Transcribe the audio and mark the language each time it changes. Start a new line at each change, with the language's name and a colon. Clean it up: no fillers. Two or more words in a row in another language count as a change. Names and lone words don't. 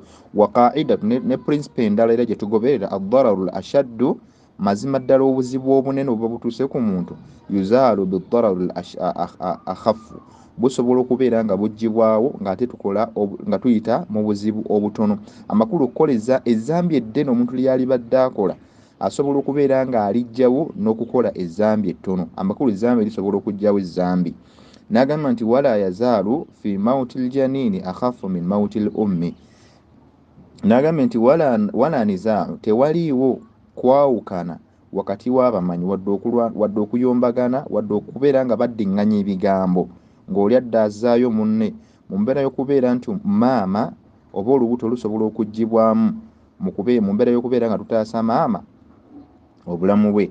Arabic: وقاعدة
Ganda: ne principle endala era gye tugoberera
Arabic: الضرر الأشد,
Ganda: mazima ddala obuzibu obunene obuba butuuse ku muntu,
Arabic: يزال بالضرر الأخف,
Ganda: busobola okubeera nga buggyibwawo ng'ate tukola nga tuyita mu buzibu obutono. Amakulu okukola ezzambi eddene omuntu lyalibadde akola asobola okubeera nga alijjawo n'okukola ezzambi ettono. Amakulu ezzambi lisobola okugyawo ezzambi. N'agamba nti
Arabic: ولا يزال في موت الجنين أخف من موت الأم.
Ganda: N'agamba nti
Arabic: ولا نزاع,
Ganda: tewaliiwo kwawukana wakati w'abamanyi wadde okuyombagana wadde okubeera nga baddiŋŋanya ebigambo ng'oli adda azaayo munne mu mbeera y'okubeera nti maama oba olubuto lusobola okuggyibwamu mu mbeera y'okubeera nga tutaasa maama obulamu bwe.